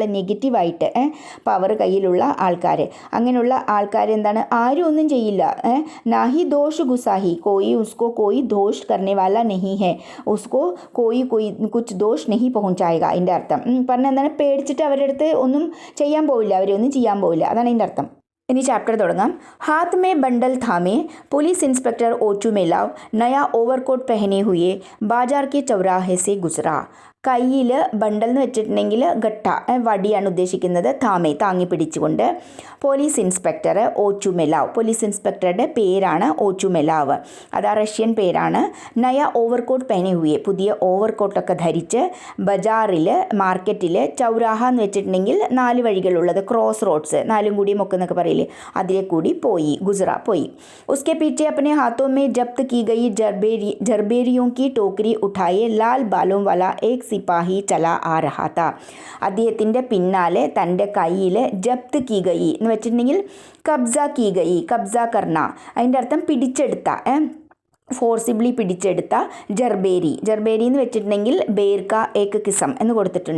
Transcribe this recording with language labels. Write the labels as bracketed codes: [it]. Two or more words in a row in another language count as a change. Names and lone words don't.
[ml] നെഗറ്റീവായിട്ട് പവർ കയ്യിലുള്ള ആൾക്കാർ, അങ്ങനെയുള്ള ആൾക്കാർ എന്താണ്? ആരും ഒന്നും ചെയ്യില്ല. [hi] नाही दोष गुसाही, कोई उसको कोई दोष करने वाला नहीं है, उसको कोई कुछ दोष नहीं पहुंचाएगा. [ml] അതിൻ്റെ അർത്ഥം പറഞ്ഞാൽ എന്താണ്? പേടിച്ചിട്ട് അവരുടെ അടുത്ത് ഒന്നും ചെയ്യാൻ പോവില്ല, അവരൊന്നും ചെയ്യാൻ പോവില്ല, അതാണ് അതിൻ്റെ അർത്ഥം. ഇനി ചാപ്റ്റർ തുടങ്ങാം. [hi] हाथ में बंडल थामे पुलिस इंस्पेक्टर ओचू मेलाव नया ओवरकोट पहने हुए बाजार के चौराहे से गुजरा. [ml] കയ്യിൽ ബണ്ടൽ എന്ന് വെച്ചിട്ടുണ്ടെങ്കിൽ ഘട്ട, വടിയാണ് ഉദ്ദേശിക്കുന്നത്. താമേ, താങ്ങി പിടിച്ചുകൊണ്ട്. പോലീസ് ഇൻസ്പെക്ടർ ഓച്ചുമെലാവ്, പോലീസ് ഇൻസ്പെക്ടറുടെ പേരാണ് ഓച്ചുമെലാവ്, അതാ റഷ്യൻ പേരാണ്. [hi] नया ओवरकोट पहने हुए, [ml] പുതിയ ഓവർകോട്ടൊക്കെ ധരിച്ച് ബജാറിൽ, മാർക്കറ്റിൽ, ചൗരാഹ എന്ന് വെച്ചിട്ടുണ്ടെങ്കിൽ 4 വഴികളുള്ളത്, [en] cross roads, [ml] 4 കൂടി മൊക്കെ എന്നൊക്കെ പറയില്ലേ, അതിലെ കൂടി പോയി, ഗുജറ പോയി. [hi] उसके पीछे अपने हाथों में जब्त की गई जरबेरियों की टोकरी उठाए लाल बालों वाला एक सिपाही चला आ रहा था. [ml] അദ്ദേഹത്തിൻ്റെ പിന്നാലെ തൻ്റെ കയ്യിൽ [hi] जब्त की गई [ml] എന്ന് വെച്ചിട്ടുണ്ടെങ്കിൽ [hi] कब्ज़ा की गई, कब्ज़ा करना, [ml] അതിൻ്റെ അർത്ഥം പിടിച്ചെടുത്ത, ഫോഴ്സിബിളി പിടിച്ചെടുത്ത ജർബേരി എന്ന് വെച്ചിട്ടുണ്ടെങ്കിൽ [hi] बेर का एक किस्म [ml] എന്ന് കൊടുത്തിട്ടുണ്ട്.